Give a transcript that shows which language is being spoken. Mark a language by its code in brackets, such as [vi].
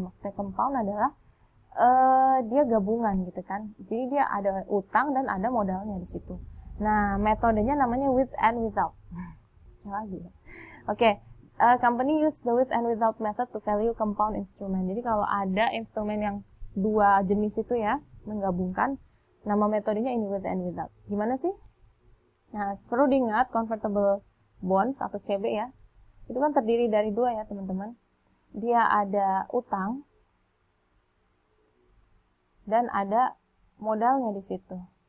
[id] Maksudnya compound adalah dia gabungan gitu kan. Jadi dia ada utang dan ada modalnya di situ. Nah, metodenya namanya with and without. Lagi. Oke. [en] Company use the with and without method to value compound instrument. [id] Jadi kalau ada instrumen yang dua jenis itu ya, menggabungkan, nama metodenya ini with and without. Gimana sih? Nah, perlu diingat convertible bonds atau CB ya, itu kan terdiri dari dua ya teman-teman. Dia ada utang dan ada modalnya di situ.